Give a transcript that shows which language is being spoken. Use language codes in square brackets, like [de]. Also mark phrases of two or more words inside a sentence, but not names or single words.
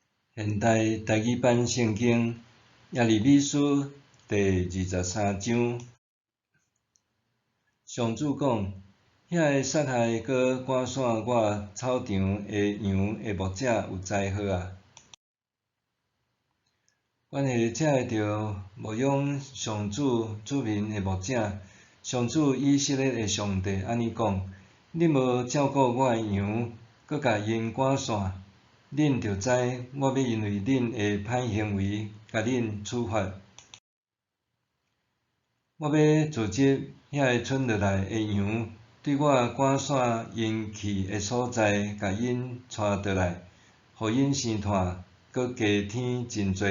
[nan] 现代台语版圣经耶利米书第23章，上主讲：遐个杀害搁赶散我草场的羊的牧者有灾祸啊！阮下遮着牧养上主子民的牧者，上主以色列的上帝安尼讲：恁无照顾我的羊，搁甲因赶散。恁着知，我要因为恁的歹行为，甲恁处罚。我要组织遐个剩落来的羊，对我赶散因去的所在，甲因带倒来，互因生炭，搁加添真多。